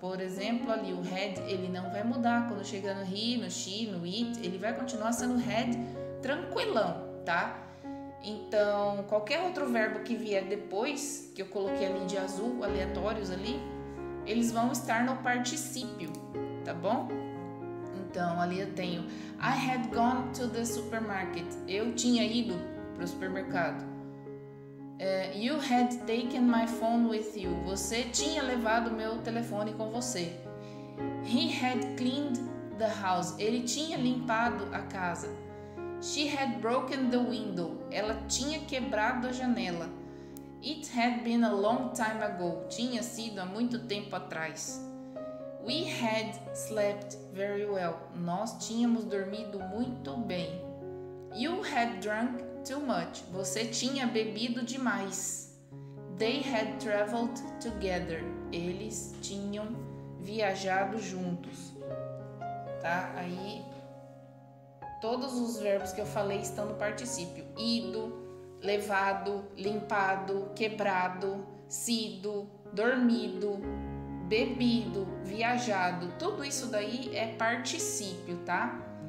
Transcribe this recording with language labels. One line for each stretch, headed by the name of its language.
Portuguese: Por exemplo, ali o had, ele não vai mudar quando chegar no he, no she, no it, ele vai continuar sendo had tranquilão, tá? Então, qualquer outro verbo que vier depois, que eu coloquei ali de azul, aleatórios ali, eles vão estar no particípio, tá bom? Então, ali eu tenho
English: I had gone to the supermarket.
Portuguese: Eu tinha ido para o supermercado.
English: You had taken my phone with you.
Portuguese: Você tinha levado meu telefone com você.
English: He had cleaned the house.
Portuguese: Ele tinha limpado a casa.
English: She had broken the window.
Portuguese: Ela tinha quebrado a janela.
English: It had been a long time ago.
Portuguese: Tinha sido há muito tempo atrás.
English: We had slept very well.
Portuguese: Nós tínhamos dormido muito bem.
English: You had drunk too much.
Portuguese: Você tinha bebido demais.
English: They had traveled together.
Portuguese: Eles tinham viajado juntos. Tá? Aí todos os verbos que eu falei estão no particípio. Ido, levado, limpado, quebrado, sido, dormido, bebido, viajado, tudo isso daí é particípio, tá?